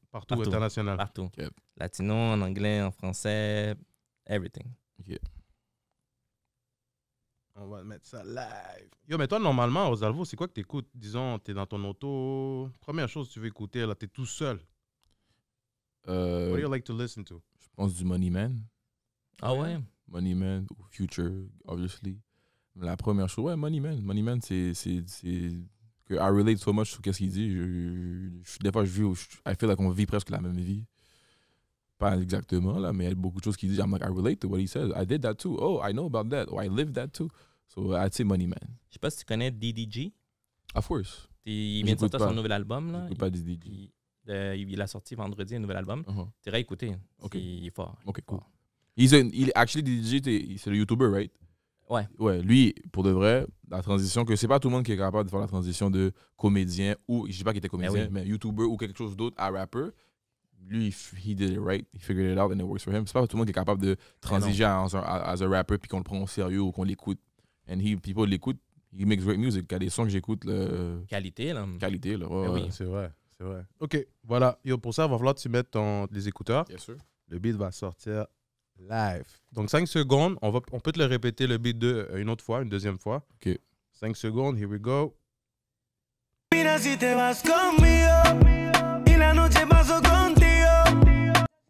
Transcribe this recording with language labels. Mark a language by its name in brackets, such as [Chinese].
[French] Partout, Partout. international. Partout. Ok. Latino, en anglais, en français, [English] everything. [French] On va mettre ça live. Yo, mais toi, normalement, Rosalvo, c'est quoi que t'écoutes? Disons, t'es dans ton auto. Première chose que tu veux écouter, là, t'es tout seul. [English] What do you like to listen to? [French] Je pense du Money Man. Ah ouais? Money Man ou Future, obviously. La première chose, ouais, Money Man. Money Man, c'est que [English] I relate so much [French] sur qu'est-ce qu'il dit. Des fois, [English] I feel like [French] on vit presque la même vie. Pas exactement, là, mais il y a beaucoup de choses qu'il dit. [English] I'm like, I relate to what he says. I did that too. Oh, I know about that. Oh, I lived that too. So, I'd say Money Man. [French] Je sais pas si tu connais DDG. [English] Of course. [French] Il vient de sortir pas. son nouvel album. Là. J'écoute pas des DJ. Il a sorti vendredi un nouvel album. Uh-huh. Tu iras écouter. Ok. Il est fort. Ok, cool. Fort. [English] Actually, DJ, [French] c'est le YouTuber, [English] right? [French] Ouais. Ouais, lui, pour de vrai, la transition, que c'est pas tout le monde qui est capable de faire la transition de comédien ou, je dis pas qu'il était comédien, oui. mais YouTuber ou quelque chose d'autre à rapper. Lui, [English] he did it right, he figured it out and it works for him. [French] C'est pas tout le monde qui est capable de transiger [English] as a rapper [French] puis qu'on le prend au sérieux ou qu'on l'écoute. [English] And people l'écoutent, he makes great music. [French] Il y a des sons que j'écoute, Qualité, là. qualité, là. Ouais, oui. ouais. C'est vrai, c'est vrai. OK, voilà. Yo, pour ça, il va falloir que tu mettes les écouteurs. [English] Yes, sir. [French] Le beat va sortir live. Donc, 5 secondes. On peut te le répéter, le beat une autre fois, une deuxième fois. OK. [English] 5 secondes, here we go. [Spanish] Mira si te vas conmigo y la noche paso contigo.